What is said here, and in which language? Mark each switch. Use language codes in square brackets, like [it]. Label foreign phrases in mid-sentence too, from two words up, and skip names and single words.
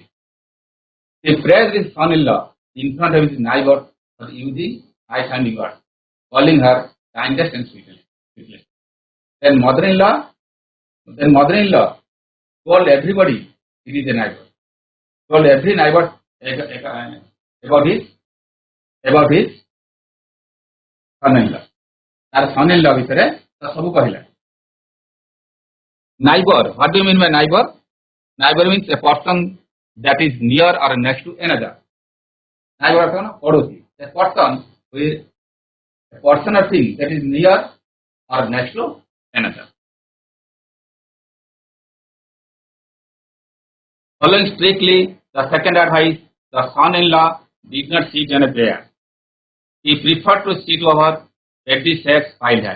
[en] He praised his son-in-law in front of his neighbor for using high sounding words, calling her kindest and sweetest. Then mother-in-law told everybody it is a neighbor. Told every neighbor about his son-in-law. Our son-in-law [or] ଭିତରେ ସବୁ କହିଲା. [en] Neighbor, what do you mean by neighbor? Neighbor means a person that is near or next to another. [or] Neighbor ଅର୍ଥ ହେଲା ପଡ଼ୋଶୀ. [en] A person or thing that is near or next to another. Following strictly the second advice, the son-in-law did not sit on a chair. He preferred to sit over petty sacks piled high.